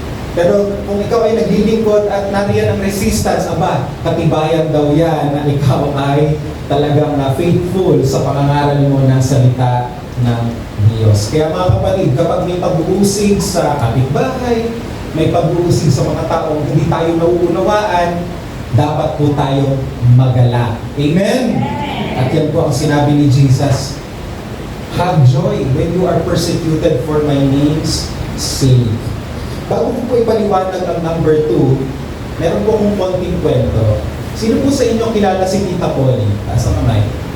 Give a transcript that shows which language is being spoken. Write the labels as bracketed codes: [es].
[tl] Pero kung ikaw ay naglilingkod at nariyan ang resistance, katibayan daw yan na ikaw ay talagang faithful sa pangangaral mo ng salita ng Diyos. Kaya mga kapatid, kapag may pag-uusig sa kapitbahay, may pag-uusig sa mga taong hindi tayo nauunawaan, dapat po tayo magala. Amen? At yan po ang sinabi ni Jesus, [en] have joy when you are persecuted for my name's sake. [tl] Bago ko po ipaliwanag ang number 2, meron po akong konting kwento. Sino po sa inyo kilala si Tita Polly? Taas ang kamay.